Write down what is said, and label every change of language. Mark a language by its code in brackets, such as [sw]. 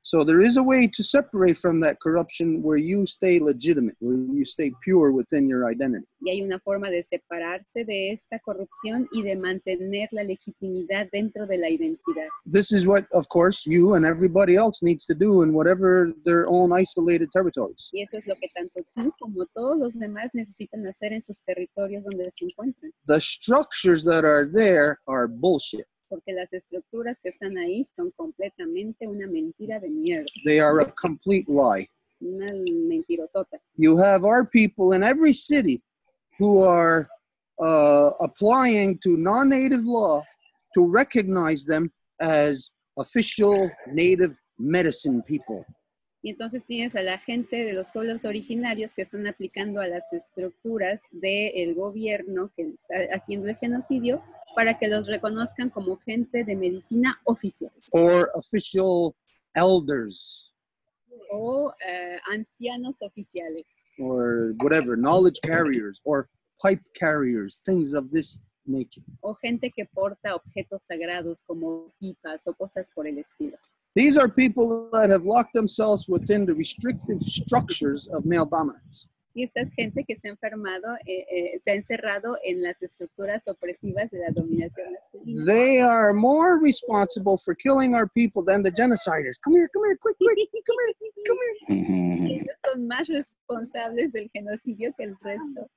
[en] So there is a way to separate from that corruption where you stay legitimate, where you stay pure within your identity. [es] Y hay una forma de separarse de esta corrupción y de mantener la legitimidad dentro de la identidad. [en] This is what, of course, you and everybody else needs to do in whatever their own isolated territories. [es] Y eso es lo que tanto tú como todos los demás necesitan hacer en sus territorios donde se encuentran. [en] The structures that are there are bullshit. [es] Porque las estructuras que están ahí son completamente una mentira de mierda. [en] They are a complete lie. [es] Una mentirotota. [en] You have our people in every city who are applying to non-native law to recognize them as official native medicine people. [es] Y entonces tienes a la gente de los pueblos originarios que están aplicando a las estructuras del gobierno que está haciendo el genocidio para que los reconozcan como gente de medicina oficial. [en] Or official elders. [es] O ancianos oficiales. [en] Or whatever, knowledge carriers or pipe carriers, things of this nature. [es] O gente que porta objetos sagrados como pipas o cosas por el estilo. [en] These are people that have locked themselves within the restrictive structures of male dominance. [es] Y esta es gente que se ha enfermado, se ha encerrado en las estructuras opresivas de la dominación masculina. [en] They are more responsible for killing our people than the genociders. Come here, quick, come here. [es] Y ellos son más responsables del genocidio que el resto.